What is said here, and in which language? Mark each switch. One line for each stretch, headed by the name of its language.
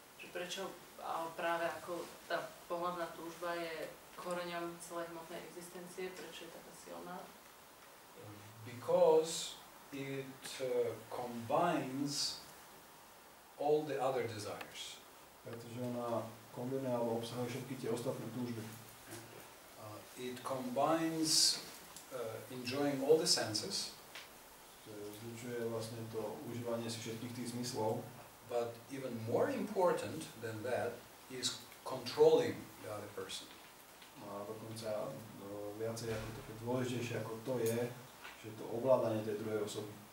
Slovak: Prečo práve ako tá pohlavná túžba je koreňom celej hmotnej existencie? Prečo je taká silná?
English: Because it combines all the other desires.
Slovak: Pretože ona kombinuje alebo obsahuje všetky tie ostatné túžby.
English: It combines enjoying all the senses.
Slovak: Zlučuje vlastne to užívanie si všetkých tých zmyslov.
English: But even more important than that is controlling the other person.
Slovak: A dokonca viacej ako také dôležitejšie ako to je, že to ovládanie tej druhej osoby.